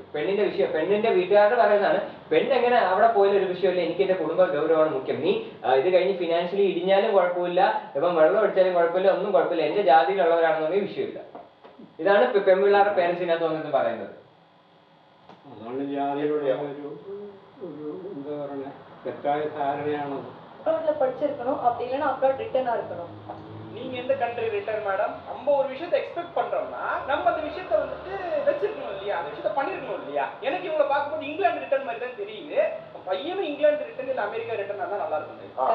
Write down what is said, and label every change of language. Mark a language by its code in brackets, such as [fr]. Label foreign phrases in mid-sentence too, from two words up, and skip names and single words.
[ml] പെണ്ണിന്റെ വിഷയം, പെണ്ണിന്റെ വീട്ടുകാരുടെ പറയുന്നതാണ്, പെണ്ണെങ്ങനെ അവിടെ പോയാലും ഒരു വിഷയമില്ല, എനിക്ക് എന്റെ കുടുംബ ഗൗരവമാണ് മുഖ്യം. നീ ഇത് കഴിഞ്ഞ് ഫിനാൻഷ്യലി ഇടിഞ്ഞാലും കുഴപ്പമില്ല, ഇപ്പം വെള്ളം അടിച്ചാലും കുഴപ്പമില്ല, ഒന്നും കുഴപ്പമില്ല, എന്റെ ജാതിയിലുള്ളവരാണെന്നുണ്ടെങ്കിൽ വിഷയമില്ല. ഇതാണ് പെൺപിള്ളേരുടെ പേരൻസിനകത്ത് വന്നിട്ട് പറയുന്നത്. അതാണ് ജാതിയുടെ ഒരു എന്താ പറയുക തെറ്റായ ധാരണയാണത്. [ta] அப்ராட்ல படிச்சிருக்கணும், அப்படி இல்லைன்னா [en] abroad returnee [ta] இருக்கணும். நீங்க எந்த [en] country return madam? [ta] நம்ம ஒரு விஷயத்தை எக்ஸ்பெக்ட் பண்றோம்னா நம்ம அந்த விஷயத்தை வந்துட்டு வச்சிருக்கணும் இல்லையா, அந்த விஷயத்தை பண்ணிருக்கணும் இல்லையா. எனக்கு இவங்களை பார்க்கும்போது இங்கிலாந்து ரிட்டர்ன் மாதிரி தான் தெரியுது. பையனும் இங்கிலாந்து ரிட்டர்ன் இல்ல அமெரிக்கா ரிட்டர்ன் தான் நல்லா இருக்கும்.